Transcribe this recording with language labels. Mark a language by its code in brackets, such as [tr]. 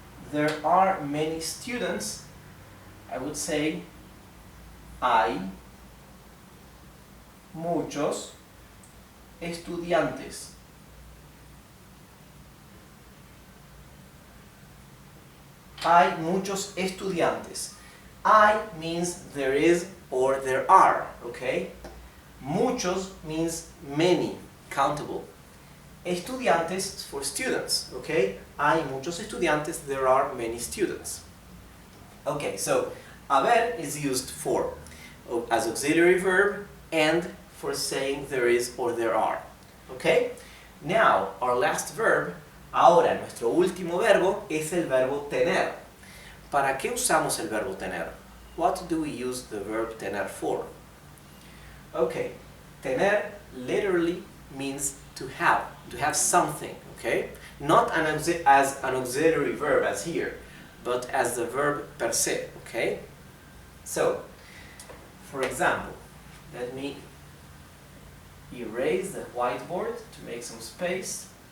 [en] There are many students, I would say [es] hay muchos estudiantes. Hay muchos estudiantes. [en] Hay means there is or there are, okay? Muchos means many, countable. Estudiantes for students, okay? [es] Hay muchos estudiantes, [en] there are many students. Okay, so haber is used for as auxiliary verb and for saying there is or there are, okay? Now, our last verb, [es] ahora nuestro último verbo es el verbo tener. ¿Para qué usamos el verbo tener? [en] What do we use the verb tener for? Okay, tener literally means to have something, okay? Not as an auxiliary verb as here, but as the verb per se, okay? So, for example, let me erase the whiteboard to make some space.